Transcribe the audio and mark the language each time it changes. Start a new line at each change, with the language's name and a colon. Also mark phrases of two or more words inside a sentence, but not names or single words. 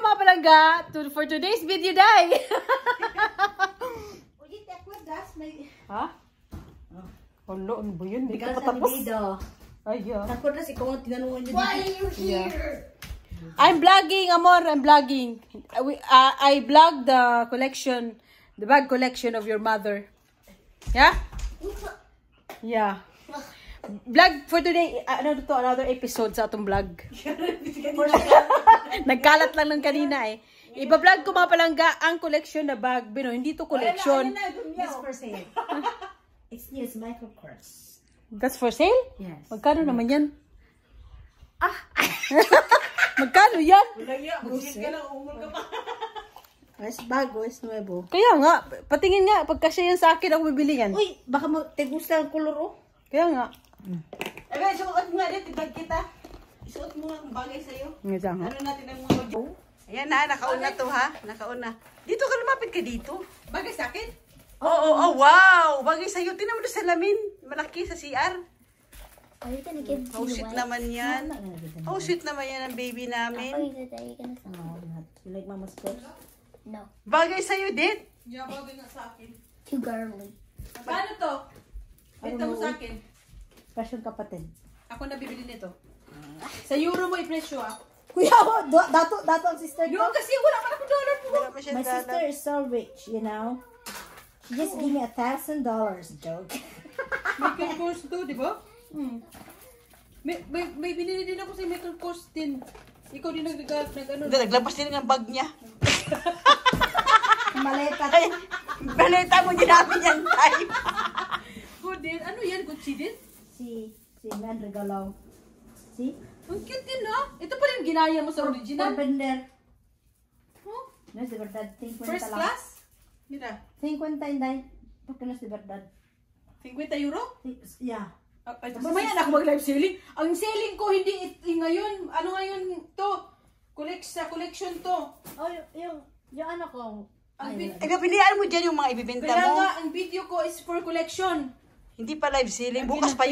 English: palangga, for today's video, day.
Filipino: Ha? Hala, ano ba yun? Hindi ka patapos. Ay,
English: yeah. Why are you here? I'm vlogging, amor. I'm vlogging. I vlog the collection, the bag collection of your mother. Yeah? Yeah. Vlog for today. Ano to? Another episode
Filipino: sa atong vlog. Nagkalat lang ng kanina eh. Iba-vlog ko mga palangga ang collection na bag. Bino, hindi to collection.
English: It's for sale. It's new. It's Michael Kors. That's for sale? Yes.
Filipino: Magkano naman yan? Magkano yan?
Spanish: Es bago, es nuevo.
Filipino: Kaya nga, patingin nga, pagkasya yan sa akin, ako bibili yan. Uy, baka
Spanish: te gusta
Filipino: ang color, oh. Kaya nga. Ebe, suot mo nga din, tibag kita. Isuot mo nga ang bagay sa'yo. Nga nga. Ano natin ang mga joke? Ayan na, nakauna to ha. Nakauna. Dito ka, lumapit ka dito. Bagay sa akin? Oo, wow! Bagay sa'yo. Tinan mo doon sa lamin. Malaki sa CR.
English: Are you gonna give
Filipino: Oh, sweet naman yan. Oh, sweet naman yan ang baby
English: Are
Filipino: namin.
English: you gonna No, not. You like mama's clothes? No.
Filipino: Bagay sa'yo din. Yeah, bagay nga sa akin.
English: Too girly.
Filipino: Paano to? Ito mo sa akin. Fashion kapatid. Ako na bibili nito. Sa euro mo i-presyo ah. Kuya, dato ang sister ko. Yung kasi wala ka na kung dollar po. Wala pa siya
English: My sister is so rich, you know. She just gave me $1,000. Joke.
Filipino: Michael Kors to, di ba? May binili din ako sa Michael Kors din. Ikaw din nag-ano. Naglapas din ang bag niya. Maleta. Ay, balita mo din namin yan, tay. Good din. Ano yan? Gucci din? Si man regalo. See? Ang cute din ah. Ito pa rin ginaya mo sa original.
Spanish: Por vender. Huh? No es de verdad. 50
English: First
Filipino: lang.
English: class? Mira.
Filipino: 50 inday.
Spanish: Porque no es de verdad.
English: 50 euro? Yeah.
Filipino: Mamaya na ako mag-
English: live selling.
Filipino: Ang selling ko hindi ngayon. Ano ngayon to? Sa collection to. Oh, yung ano ko. Ang Pilihan mo dyan yung mga ibibenta Kaya mo. nga, ang video ko
English: is for collection.
Filipino: Hindi pa
English: live selling.
Filipino: Bukas pa